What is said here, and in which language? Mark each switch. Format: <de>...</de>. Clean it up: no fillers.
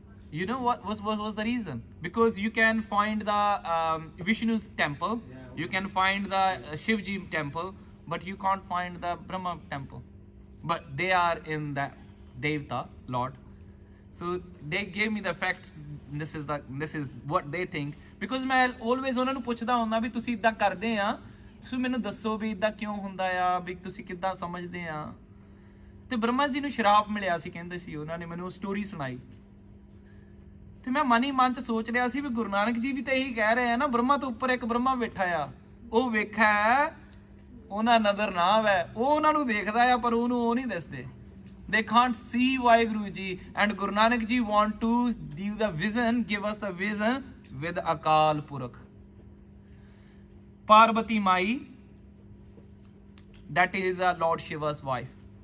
<en>You know what was the reason? Because you can find the Vishnu's temple, you can find the Shivji temple, but you can't find the Brahma temple. But they are in the Devta, Lord. So they gave me the facts. This is what they think.</en> <pa>Because ਮੈਂ always ਉਹਨਾਂ ਨੂੰ ਪੁੱਛਦਾ ਹੁੰਦਾ ਵੀ ਤੁਸੀਂ ਇਦਾਂ ਕਰਦੇ ਆ, ਤੁਸੀਂ ਮੈਨੂੰ ਦੱਸੋ ਵੀ ਇਦਾਂ ਕਿਉਂ ਹੁੰਦਾ ਆ, ਵੀ ਤੁਸੀਂ ਕਿੱਦਾਂ ਸਮਝਦੇ ਆ। ਤੇ ਬ੍ਰਹਮਾ ਜੀ ਨੂੰ ਸ਼ਰਾਪ ਮਿਲਿਆ ਸੀ, ਕਹਿੰਦੇ ਸੀ ਉਹਨਾਂ ਨੇ ਮੈਨੂੰ ਸਟੋਰੀ ਸੁਣਾਈ। ਤੇ ਮੈਂ ਮਨ ਹੀ ਮਨ ਚ ਸੋਚ ਰਿਹਾ ਸੀ ਵੀ ਗੁਰੂ ਨਾਨਕ ਜੀ ਵੀ ਤਾਂ ਇਹੀ ਕਹਿ ਰਹੇ ਆ ਨਾ, ਬ੍ਰਹਮਾ ਤੋਂ ਉੱਪਰ ਇੱਕ ਬ੍ਰਹਮਾ ਬੈਠਾ ਆ, ਉਹ ਵੇਖਿਆ ਉਹਨਾਂ ਨਜ਼ਰ ਨਾ ਆਵੇ, ਉਹ ਉਹਨਾਂ ਨੂੰ ਦੇਖਦਾ ਆ ਪਰ ਉਹਨੂੰ ਉਹ ਨਹੀਂ ਦਿਸਦੇ।</pa> <en>They can't see Vaheguru Ji, and Guru Nanak Ji want to give the vision, give us the vision with Akal Purakh. Parvati Mai, that is Lord Shiva's wife.</en>